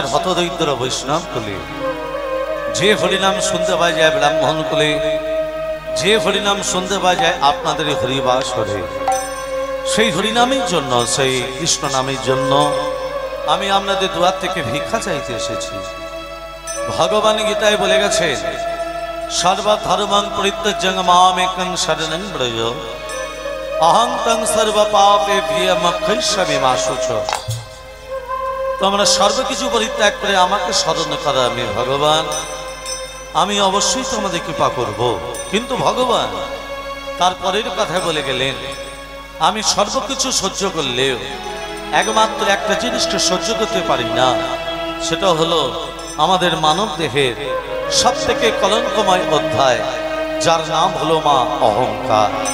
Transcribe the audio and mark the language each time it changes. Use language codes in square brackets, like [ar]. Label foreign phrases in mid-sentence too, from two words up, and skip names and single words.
[bn] হতদরিদ্র বৈষ্ণব কুলে, যে হরিনাম শুনতে পাওয়া যায় ব্রাহ্মণ কুলে, যে হরিনাম শুনতে পাওয়া যায় আপনাদের হরিবাসরে, সেই হরিনামের জন্য, সেই কৃষ্ণ নামের জন্য আমি আপনাদের দুয়ার থেকে ভিক্ষা চাইতে এসেছি। ভগবান গীতায় বলে গেছেন [sa] সর্বধর্মং পরিত্যাজ্য মামেকং শরণং ব্রজ অহং তং সর্ব পাপেভ্যো মোক্ষয়িষ্যামি মা শুচঃ। [bn] তোমরা সর্বকিছু পরিত্যাগ করে আমাকে স্মরণ করো, আমি ভগবান, আমি অবশ্যই তোমাদের কৃপা করব। কিন্তু ভগবান তারপরের কথা বলে গেলেন আমি সর্বকিছু সহ্য করলেও একমাত্র একটা জিনিসটা সহ্য করতে পারি না, সেটা হলো আমাদের মানব দেহের সব থেকে কলঙ্কময় অধ্যায়, যার নাম হলো মা অহংকার।